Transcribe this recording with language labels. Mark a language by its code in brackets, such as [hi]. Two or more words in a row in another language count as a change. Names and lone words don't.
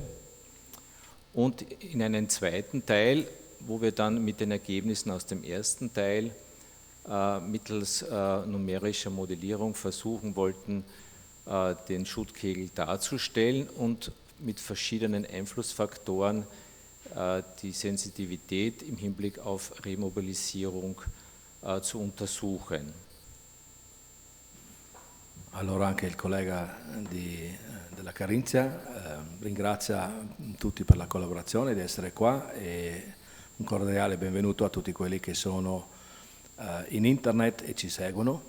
[de] Und in einen zweiten Teil, wo wir dann mit den Ergebnissen aus dem ersten Teil mittels numerischer Modellierung versuchen wollten, den Schuttkegel darzustellen und mit verschiedenen Einflussfaktoren die Sensitivität im Hinblick auf Remobilisierung zu untersuchen. [it] Allora anche il collega della Carinzia ringrazia tutti per la collaborazione, di essere qua, e un cordiale benvenuto a tutti quelli che sono in internet e ci seguono.